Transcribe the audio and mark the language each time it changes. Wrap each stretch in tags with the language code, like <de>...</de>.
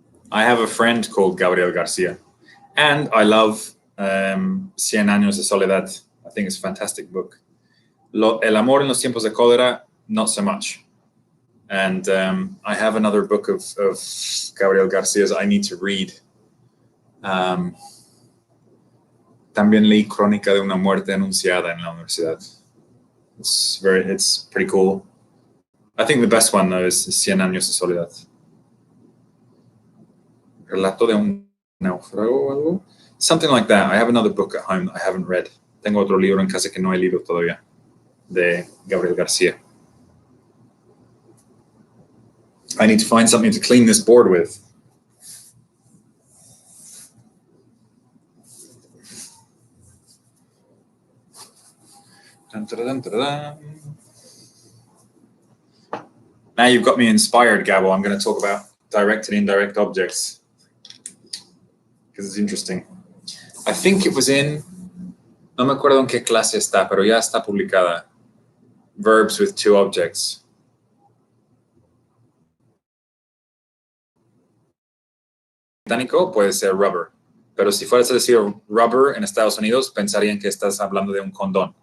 <en>I have a friend called Gabriel Garcia, and I love 100 Años de Soledad. I think it's a fantastic book. El Amor en los Tiempos de Cólera, not so much. And I have another book of Gabriel Garcia's I need to read.</en> <es>También leí Crónica de una muerte anunciada en la universidad.</es> <en>It's pretty cool. I think the best one though is 100 Años de Soledad.</en> <es>Relato de un náufrago o algo.</es> <en>Something like that. I have another book at home that I haven't read.</en> <es>Tengo otro libro en casa que no he leído todavía de Gabriel Garcia.</es> <en>I need to find something to clean this board with. Dun, dun, dun, dun, dun. Now you've got me inspired, Gabo. I'm going to talk about direct and indirect objects because it's interesting. I think it was in,</en> <es>no me acuerdo en qué clase está, pero ya está publicada.</es> <en>Verbs with two objects.</en> <es>Británico puede ser rubber, pero si fueras a decir rubber en Estados Unidos, pensarían que estás hablando de un condón.</es>